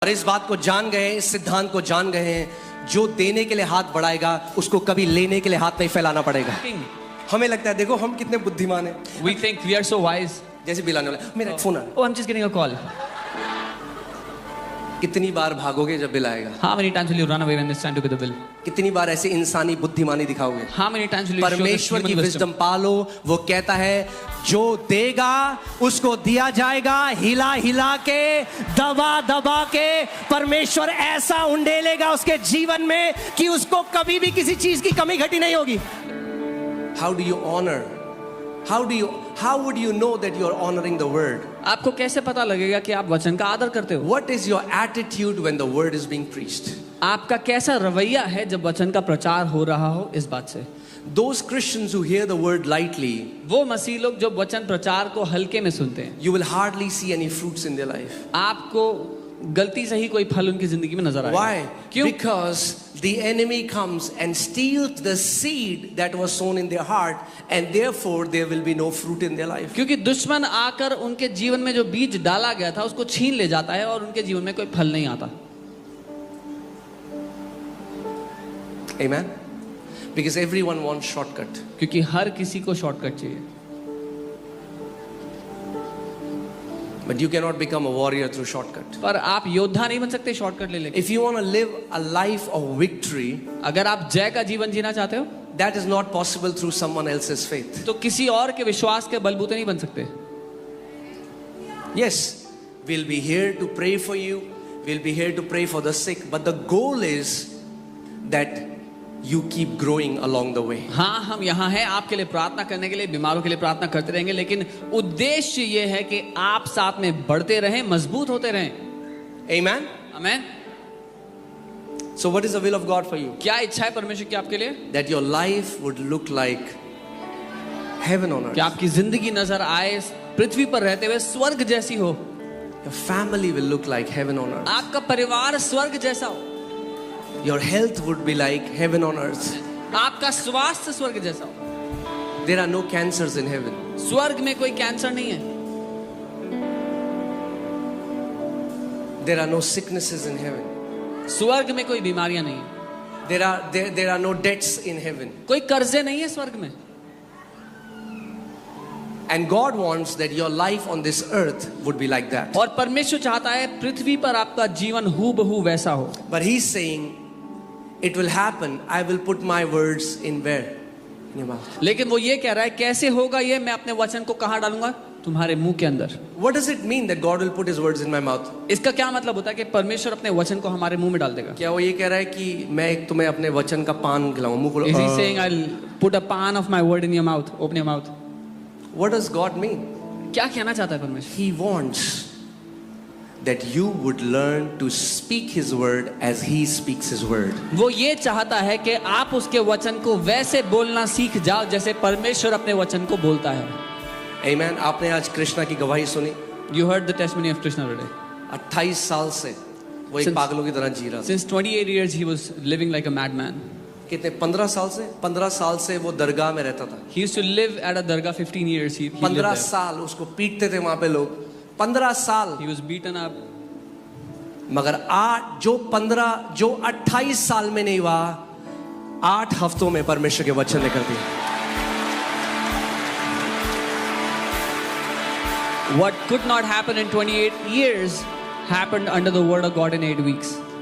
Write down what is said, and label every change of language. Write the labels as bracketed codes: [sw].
[hi] और इस बात को जान गए, इस सिद्धांत को जान गए हैं, जो देने के लिए हाथ बढ़ाएगा उसको कभी लेने के लिए हाथ नहीं फैलाना पड़ेगा। हमें लगता है देखो हम कितने बुद्धिमान हैं। [en] We think we are so wise. [hi] जैसे बिल आने वाला, मेरा फोन आ रहा है। [en] Oh, I'm just getting a call. [hi] कितनी बार भागोगे जब बिल आएगा? [en] How many times will you run away when it's time to pay the bill? [hi] कितनी बार ऐसी इंसानी बुद्धिमानी दिखाओगे? [en] How many times will you show this [hi] परमेश्वर की [en] human wisdom wisdom? [hi] पालो। वो कहता है जो देगा उसको दिया जाएगा, हिला हिला के, दबा दबा के। परमेश्वर ऐसा उंडेलेगा उसके जीवन में कि उसको कभी भी किसी चीज की कमी घटी नहीं होगी। [en] How do you honor? How would you know that you are honoring the word? [hi] आपको कैसे पता लगेगा कि आप वचन का आदर करते हो? [en] What is your attitude when the word is being preached? [hi] आपका कैसा रवैया है जब वचन का प्रचार हो रहा हो? इस बात से [en] Those Christians who hear the word lightly, [hi] वो मसीह लोग जो वचन प्रचार को हल्के में सुनते हैं, [en] you will hardly see any fruits in their life. [hi] आपको गलती से ही कोई फल उनकी जिंदगी में नजर आएगा। [en] Why? [hi] क्यों? [en] Because the enemy comes and steals the seed that was sown in their heart, and therefore there will be no fruit in their life. [hi] क्योंकि दुश्मन आकर उनके जीवन में जो बीज डाला गया था उसको छीन ले जाता है और उनके जीवन में कोई फल नहीं आता। [en] Amen? Because everyone wants shortcut. [hi] क्योंकि हर किसी को शॉर्टकट चाहिए। [en] But you cannot become a warrior through shortcut. [hi] पर आप योद्धा नहीं बन सकते शॉर्टकट ले लेके। [en] If you want to live a life of victory, [hi] अगर आप जय का जीवन जीना चाहते हो, [en] that is not possible through someone else's faith. [hi] तो किसी और के विश्वास के बलबूते नहीं बन सकते। [en] Yes, we'll be here to pray for you. We'll be here to pray for the sick. But the goal is that you keep growing along the way. [hi] हाँ, हम यहाँ हैं आपके लिए प्रार्थना करने के लिए, बीमारों के लिए प्रार्थना करते रहेंगे, लेकिन उद्देश्य ये है कि आप साथ में बढ़ते रहें, मजबूत होते रहें। [en] Amen? [hi] आमीन। [en] So what is the will of God for you? [hi] क्या इच्छा है परमेश्वर की आपके लिए? [en] That your life would look like heaven on [hi] कि [en] earth. [hi] आपकी जिंदगी नजर आए पृथ्वी पर रहते हुए स्वर्ग जैसी हो। [en] Your family will look like heaven on earth. [hi] आपका परिवार स्वर्ग जैसा हो। [en] Your health would be like heaven on earth. [hi] आपका स्वास्थ्य स्वर्ग जैसा हो। [en] There are no cancers in heaven. [hi] स्वर्ग में कोई कैंसर नहीं है। [en] There are no sicknesses in heaven. [hi] स्वर्ग में कोई बीमारियां नहीं है। [en] There are no debts in heaven. [hi] कोई कर्जे नहीं है स्वर्ग में। [en] And God wants that your life on this earth would be like that. [hi] और परमेश्वर चाहता है पृथ्वी पर आपका जीवन हूबहू वैसा हो। [en] But He's saying, it will happen. I will put my words in where? In your mouth. [hi] लेकिन वो ये कह रहा है कैसे होगा ये? मैं अपने वचन को कहाँ डालूंगा? तुम्हारे मुंह के अंदर। What does it mean that God will put His words in my mouth? इसका क्या मतलब होता है कि परमेश्वर अपने वचन को हमारे मुंह में डाल देगा? क्या वो ये कह रहा है कि मैं तुम्हें अपने वचन का पान खिलाऊं? मुंह खोलो। [en] Is he saying I'll put a pan of my word in your mouth? Open your mouth. What does God mean? [hi] क्या कहना चाहता है परमेश्वर? [en] He wants that you would learn to speak His word as He speaks His word. [hi] वो ये चाहता है कि आप उसके वचन को वैसे बोलना सीख जाओ जैसे परमेश्वर अपने वचन को बोलता है। [en] Amen. [hi] आपने आज कृष्णा की गवाही सुनी? [en] You heard the testimony of Krishna today. [hi] 28 साल से वो एक पागलों की तरह जी रहा था। [en] Since 28 years he was living like a madman. [hi] कितने? 15 साल से? 15 साल से वो दरगाह में रहता था। [en] He used to live at a dargah 15 years. He lived 15 there. [hi] साल उसको पीटते थे वहां पे लोग। 15 साल। [en] He was beaten up. [hi] मगर जो 28 साल में नहीं हुआ, 8 हफ्तों में परमेश्वर के वचन ने कर दिया। [en] What could not happen in 28 years happened under the word of God in 8 weeks.